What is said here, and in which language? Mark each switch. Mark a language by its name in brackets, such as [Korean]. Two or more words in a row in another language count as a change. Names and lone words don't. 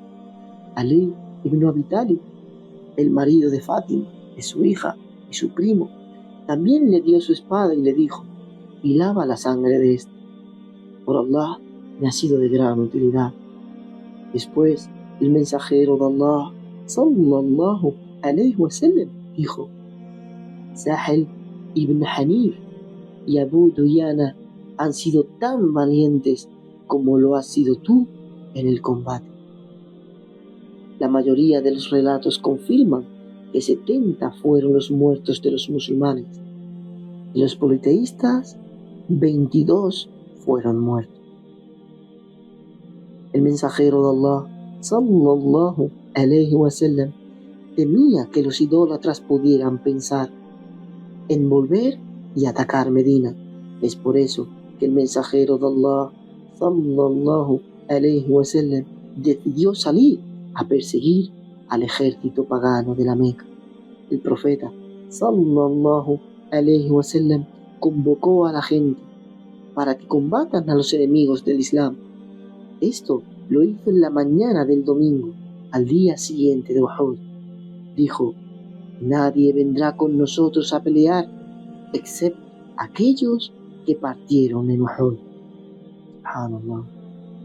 [Spanish] Ali ibn Abi Talib, el marido de Fátima, de su hija y su primo, también le dio su espada y le dijo: y lava la sangre de esta. Por Allah, me ha sido de gran utilidad. Después, el mensajero de Allah [Arabic] صلى الله عليه وسلم [Spanish] dijo: Sahel ibn Hanif y Abu Duyana han sido tan valientes como lo has sido tú en el combate. La mayoría de los relatos confirman que 70 fueron los muertos de los musulmanes. De los politeístas, 22 fueron muertos. El mensajero de Allah [Arabic] صلى الله عليه وسلم [Spanish] temía que los idólatras pudieran pensar en volver y atacar Medina. Es por eso que el mensajero de Allah [Arabic] صلى الله عليه وسلم [Spanish] decidió salir a perseguir al ejército pagano de la Meca. El profeta [Arabic] صلى الله عليه وسلم [Spanish] convocó a la gente para que combatan a los enemigos del Islam. Esto lo hizo en la mañana del domingo, al día siguiente de Uhud. Dijo: nadie vendrá con nosotros a pelear, excepto aquellos que partieron en Uhud.